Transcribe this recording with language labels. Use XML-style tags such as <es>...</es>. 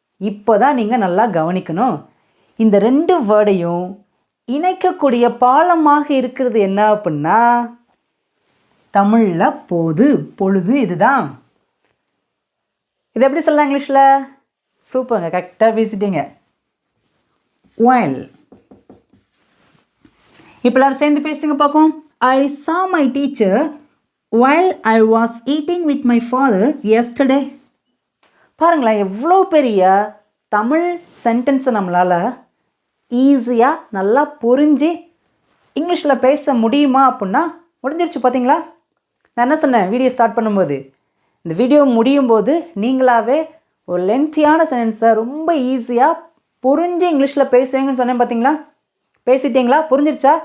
<ta>இப்போ தான் நீங்கள் நல்லா கவனிக்கணும். இந்த ரெண்டு வேர்டையும் இணைக்கக்கூடிய பாலமாக இருக்கிறது என்ன அப்படின்னா தமிழில் போது பொழுது. இதுதான். இது எப்படி சொல்லலாம் இங்கிலீஷில்? சூப்பருங்க, கரெக்டாக பேசிட்டீங்க. while. இப்போ எல்லாரும் சேர்ந்து பேசுங்க பார்க்கும்.</ta> <en>I saw my teacher while I was eating with my father yesterday.</en> <ta>பாருங்களேன், எவ்வளோ பெரிய தமிழ் சென்டென்ஸை நம்மளால் ஈஸியாக நல்லா புரிஞ்சு இங்கிலீஷில் பேச முடியுமா அப்படின்னா முடிஞ்சிருச்சு பார்த்தீங்களா. நான் என்ன சொன்னேன் வீடியோ ஸ்டார்ட் பண்ணும்போது, இந்த வீடியோ முடியும் போது நீங்களாகவே ஒரு லென்த்தியான சென்டென்ஸை ரொம்ப ஈஸியாக புரிஞ்சு இங்கிலீஷில் பேசுவீங்கன்னு சொன்னேன் பார்த்தீங்களா. பேசிட்டீங்களா? புரிஞ்சிருச்சா?</ta>